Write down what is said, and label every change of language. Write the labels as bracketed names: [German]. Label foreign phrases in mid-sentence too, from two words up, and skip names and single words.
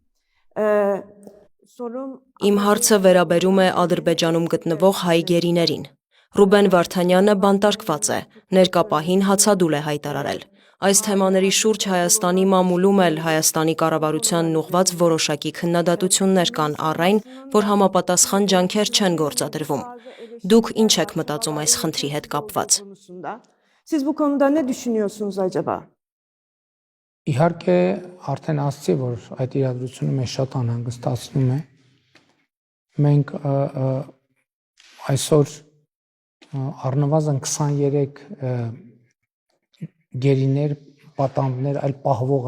[Armenian] Իմ հարցը վերաբերում է Ադրբեջանում գտնվող հայ գերիներին։ Ռուբեն Վարդանյանը բանտարկված է, ներկապահին հացադուլ է հայտարարել։ Այս թեմաների շուրջ Հայաստանի մամուլում էլ Հայաստանի կառավարությանն ուղղված որոշակի քննադատություններ կան առ այն, որ համապատասխան ջանքեր չեն գործադրվում։ Դուք ինչ եք մտածում այս խնդրի հետ կապված։ [Turkish] Siz bu konuda ne düşünüyorsunuz acaba? [Armenian] Իհարկե արդեն ասացի, որ այդ իրադրությունը մեզ շատ անհանգստացնում է։ Մենք այսօր առնվազն 23 գերիներ, պատանդներ, այլ պահվող